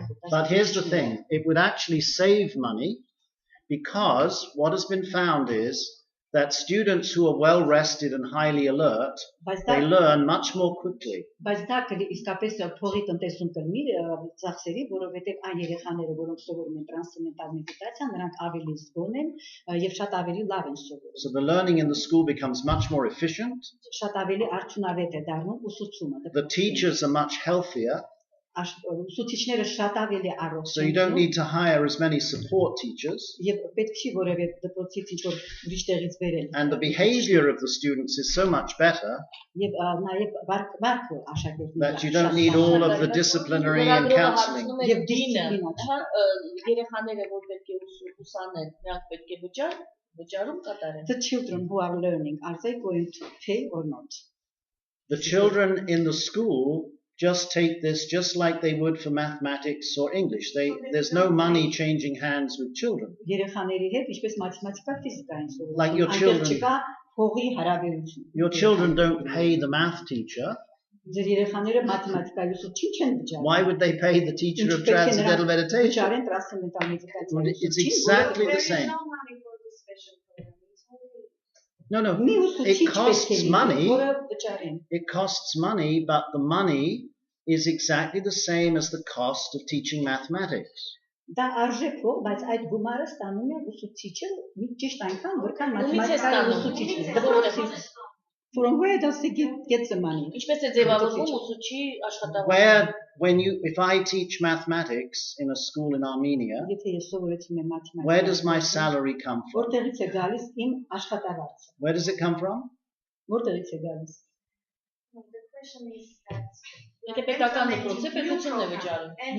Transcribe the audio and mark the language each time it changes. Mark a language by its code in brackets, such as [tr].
[en] But here's the thing, it would actually save money because what has been found is that students who are well rested and highly alert, they learn much more quickly. [hy] Բայց դա իսկապես փողի տնտեսում կլինի ծախսերի, որովհետև այն երեխաները, որոնք սովորում են տրանսցենդենտալ մեդիտացիա, նրանք ավելի զգոն են եւ շատ ավելի լավ են սովորում։ [en] So the learning in the school becomes much more efficient. [hy] Շատ ավելի արդյունավետ է դառնում ուսուցումը։ [en] The teachers are much healthier. [hy] Ուսուցիչները շատ ավելի առողջ են։ [en] So you don't need to hire as many support teachers. [hy] Եվ պետք չի որևէ դպրոցից ինչ-որ ուրիշ տեղից բերել։ [en] And the behavior of the students is so much better. [hy] Եվ նաեւ վարքը աշակերտների [en] That you don't need all of the disciplinary and counseling. [hy] Եվ դիսցիպլինա։ Երեխաները որ պետք է ուսանեն, նրանք պետք է վճարում կատարեն։ [en] The children who are learning, are they going to pay or not? The children in the school just take this just like they would for mathematics or English. There's no money changing hands with children. [hy] Երեխաների հետ ինչպես մաթեմատիկա, ֆիզիկա են սովորում։ [en] Like your children. [hy] Չկա Հողի հարաբերություն։ [en] Your children don't pay the math teacher. [hy] Ձեր երեխաները մաթեմատիկայի ուսուցիչ չեն վճարում։ [en] Why would they pay the teacher of transcendental meditation? [hy] Վճարեն տրանսցենդենտալ մեդիտացիայի [en] It's exactly the same. No, it costs money. It costs money, but the money is exactly the same as the cost of teaching mathematics. [hy] Դա արժե փող, բայց այդ գումարը ստանում է ուսուցիչը ճիշտ այնքան, որքան մաթեմատիկայի ուսուցիչն է։ [en] From where does he get the money? [hy] Ինչպես է ձևավորվում ուսուցչի աշխատավարձը։ [en] If I teach mathematics in a school in Armenia, where does my salary come from? [hy] Որտեղից է գալիս իմ աշխատավարձը։ [en] Where does it come from? [hy] Որտեղից է գալիս։ [en] The question is that [hy] Եթե պետական դպրոց է, պետությունն է վճարում։